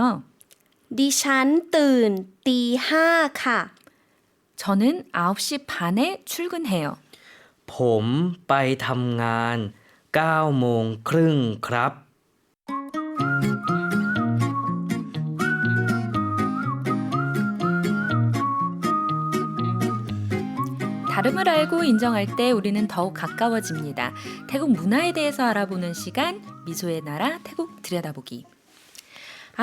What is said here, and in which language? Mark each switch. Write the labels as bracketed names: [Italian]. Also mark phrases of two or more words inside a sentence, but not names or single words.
[Thai] ดิฉันตื่นตี5ค่ะ [Korean] 저는 9시 반에 출근해요. [Thai] ผมไปทำงาน9โมงครึ่งครับ [Korean] 다름을 알고 인정할 때 우리는 더욱 가까워집니다. 태국 문화에 대해서 알아보는 시간, 미소의 나라 태국 들여다보기.